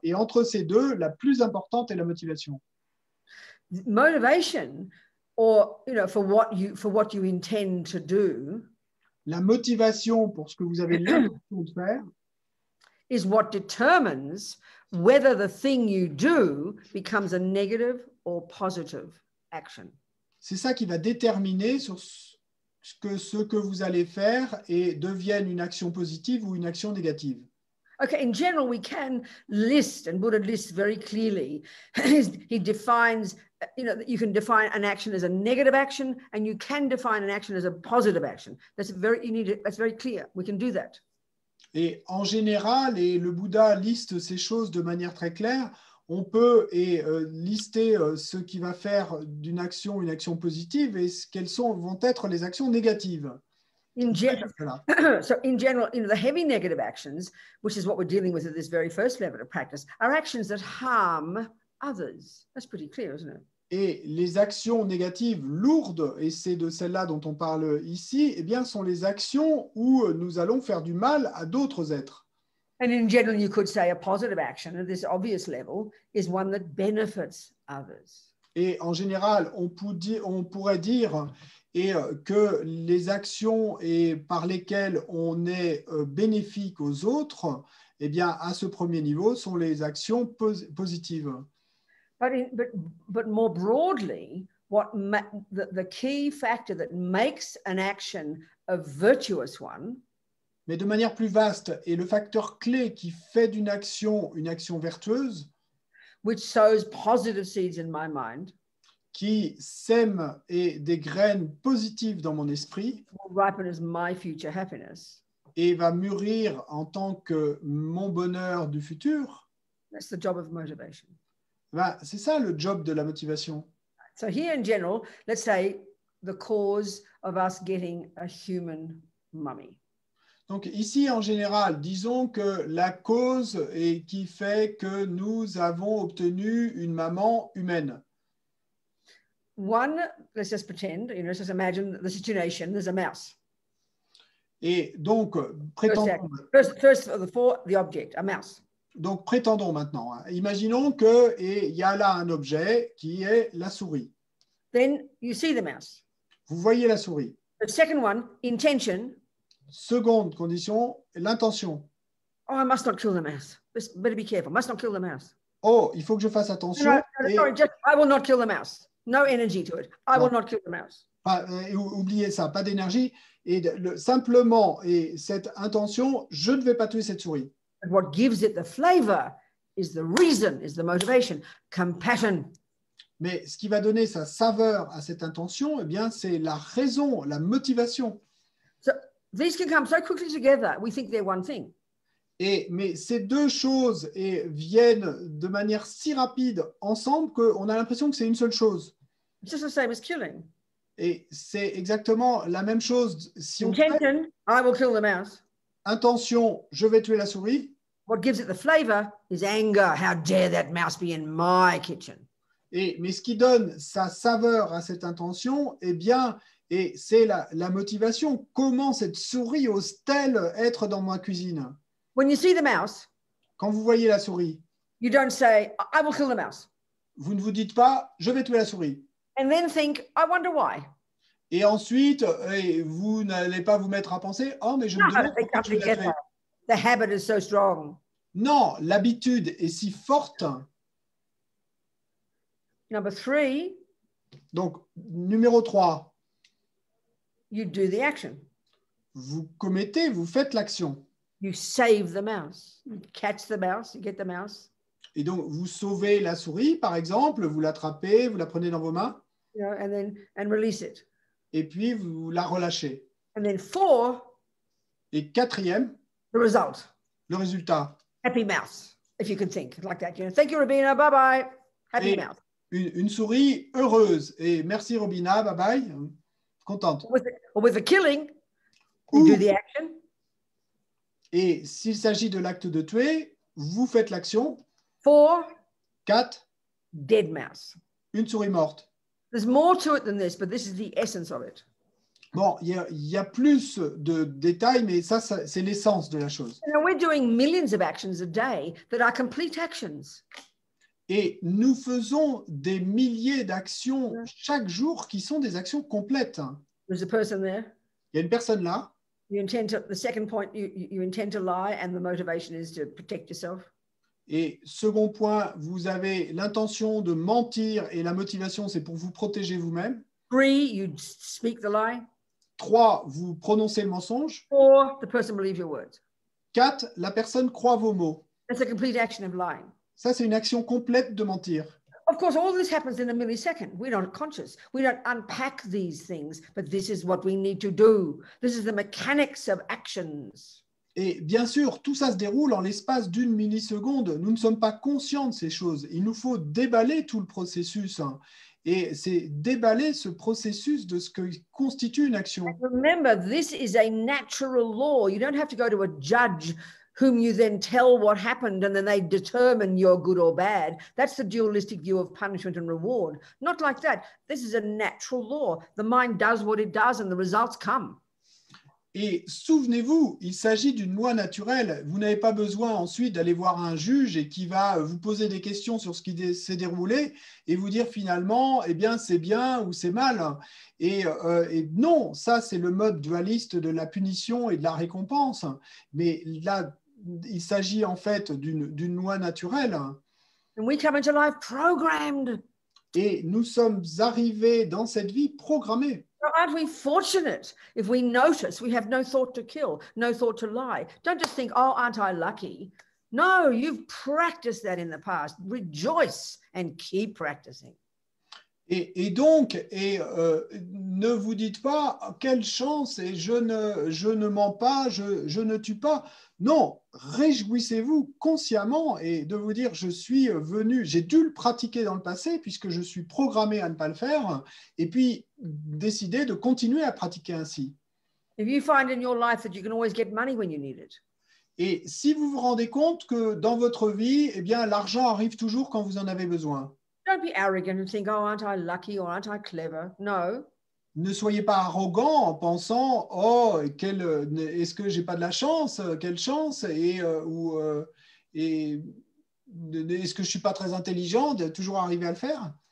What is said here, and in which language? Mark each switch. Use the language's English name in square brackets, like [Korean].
[French] Et entre ces 2, la plus importante est la motivation. [English] Motivation, or for what you intend to do. [French] La motivation pour ce que vous avez l'intention de faire. [English] Is what determines whether the thing you do becomes a negative or positive action. [French] C'est ça qui va déterminer sur ce que vous allez faire et devienne une action positive ou une action négative. [English] Okay, in general, we can list, and Buddha lists very clearly. He defines, you can define an action as a negative action, and you can define an action as a positive action. That's very clear. We can do that. [French] Et en général, et le Bouddha liste ces choses de manière très claire, on peut lister ce qui va faire d'une action une action positive et quelles vont être les actions négatives. [English] So in general, the heavy negative actions, which is what we're dealing with at this very first level of practice, are actions that harm others. That's pretty clear, isn't it? [French] Et les actions négatives lourdes, et c'est de celles-là dont on parle ici, eh bien, sont les actions où nous allons faire du mal à d'autres êtres. [English] And in general, you could say a positive action at this obvious level is one that benefits others. [French] Et en général, on pourrait dire que les actions par lesquelles on est bénéfique aux autres, eh bien, à ce premier niveau, sont les actions positives. [English] But more broadly, the key factor that makes an action a virtuous one, [French] mais de manière plus vaste, et le facteur clé qui fait d'une action une action vertueuse, [English] which sows positive seeds in my mind, [French] qui sème des graines positives dans mon esprit, [English] will ripen as my future happiness. [French] Et va mûrir en tant que mon bonheur du futur. [English] That's the job of motivation. [French] Ben, c'est ça le job de la motivation. [English] So here in general, let's say the cause of us getting a human mummy. [French] Donc ici, en général, disons que la cause qui fait que nous avons obtenu une maman humaine. [English] One, let's just pretend, let's just imagine the situation, there's a mouse. [French] Et donc, prétendons... [English] First for the object, a mouse. [French] Donc, prétendons maintenant. Imaginons qu'il y a là un objet qui est la souris. [English] Then you see the mouse. [French] Vous voyez la souris. [English] The second one, intention. [French] Seconde condition, l'intention. [English] Oh, I must not kill the mouse. Better be careful. Must not kill the mouse. [French] Oh, il faut que je fasse attention. [English] No, sorry, just I will not kill the mouse. No energy to it. I will not kill the mouse. [French] Oubliez ça, pas d'énergie. Et simplement, et cette intention, je ne vais pas tuer cette souris. [English] But what gives it the flavor is the reason, is the motivation, compassion. [French] Mais ce qui va donner sa saveur à cette intention, eh bien, c'est la raison, la motivation. [English] So these can come so quickly together. We think they're one thing. [French] Mais ces deux choses viennent de manière si rapide ensemble qu'on a l'impression que c'est une seule chose. [English] It's just the same as killing. [French] Et c'est exactement la même chose. Si on [English] Intention, I will kill the mouse. [French] Intention, je vais tuer la souris. [English] What gives it the flavor is anger. How dare that mouse be in my kitchen? [French] Mais ce qui donne sa saveur à cette intention, eh bien, c'est la motivation. Comment cette souris ose-t-elle être dans ma cuisine? [English] When you see the mouse, [French] quand vous voyez la souris, [English] you don't say, I will kill the mouse. [French] Vous ne vous dites pas, je vais tuer la souris. [English] And then think, I wonder why. [French] Et ensuite, vous n'allez pas vous mettre à penser, oh, mais je me demande pourquoi je vais la tuer. [English] The habit is so strong. [French] Non, l'habitude est si forte. [English] Number 3. [French] Donc, numéro 3. [English] You do the action. [French] Vous faites l'action. [English] You save the mouse. You catch the mouse, you get the mouse. [French] Et donc, vous sauvez la souris, par exemple, vous l'attrapez, vous la prenez dans vos mains. [English] You know, and release it. [French] Et puis, vous la relâchez. [English] And then 4. [French] Et 4e, [English] the result. [French] Le résultat. [English] Happy mouse, if you can think like that. You know, thank you, Robina. Bye bye. Happy mouse. [French] Une souris heureuse. Et merci, Robina. Bye bye. Contente. [English] With the killing, you do the action. [French] Et s'il s'agit de l'acte de tuer, vous faites l'action. [English] 4. [French] 4. [English] Dead mouse. [French] Une souris morte. [English] There's more to it than this, but this is the essence of it. [French] Bon, il y a plus de détails, mais ça c'est l'essence de la chose. [English] You know, we're doing millions of actions a day that are complete actions. [French] Et nous faisons des milliers d'actions chaque jour qui sont des actions complètes. [English] There's a person there. [French] Il y a une personne là. [English] You intend to, the second point, you intend to lie, and the motivation is to protect yourself. [French] Et second point, vous avez l'intention de mentir et la motivation, c'est pour vous protéger vous-même. [English] 3, you speak the lie. [French] 3, vous prononcez le mensonge. [English] 4, the person believes your words. [French] 4, la personne croit vos mots. [English] That's a complete action of lying. [French] Ça, c'est une action complète de mentir. [English] Of course, all this happens in a millisecond. We're not conscious. We don't unpack these things, but this is what we need to do. This is the mechanics of actions. [French] Et bien sûr, tout ça se déroule en l'espace d'une milliseconde. Nous ne sommes pas conscients de ces choses. Il nous faut déballer tout le processus. Et c'est déballer ce processus de ce que constitue une action. [English] Remember, this is a natural law. You don't have to go to a judge whom you then tell what happened and then they determine you're good or bad. That's the dualistic view of punishment and reward. Not like that. This is a natural law. The mind does what it does and the results come. [French] Et souvenez-vous, il s'agit d'une loi naturelle. Vous n'avez pas besoin ensuite d'aller voir un juge et qui va vous poser des questions sur ce qui s'est déroulé et vous dire finalement, eh bien, c'est bien ou c'est mal. Et non, ça, c'est le mode dualiste de la punition et de la récompense. Mais là, il s'agit en fait d'une loi naturelle. [English] And we come into life programmed. [French] Et nous sommes arrivés dans cette vie programmée. [English] Aren't we fortunate if we notice we have no thought to kill, no thought to lie? Don't just think, oh, aren't I lucky? No, you've practiced that in the past. Rejoice and keep practicing. [French] Et donc, ne vous dites pas quelle chance et je ne mens pas, je ne tue pas. Non, réjouissez-vous consciemment et de vous dire je suis venu, j'ai dû le pratiquer dans le passé puisque je suis programmé à ne pas le faire et puis décider de continuer à pratiquer ainsi. [English] If you find in your life that you can always get money when you need it. [French] Et si vous vous rendez compte que dans votre vie, eh bien, l'argent arrive toujours quand vous en avez besoin. [English] Don't be arrogant and think, oh, aren't I lucky or aren't I clever? No. [French] Ne soyez pas arrogant en pensant « Oh, est-ce que j'ai pas de la chance? Quelle chance ?» et est-ce que je suis pas très intelligent de toujours arriver à le faire?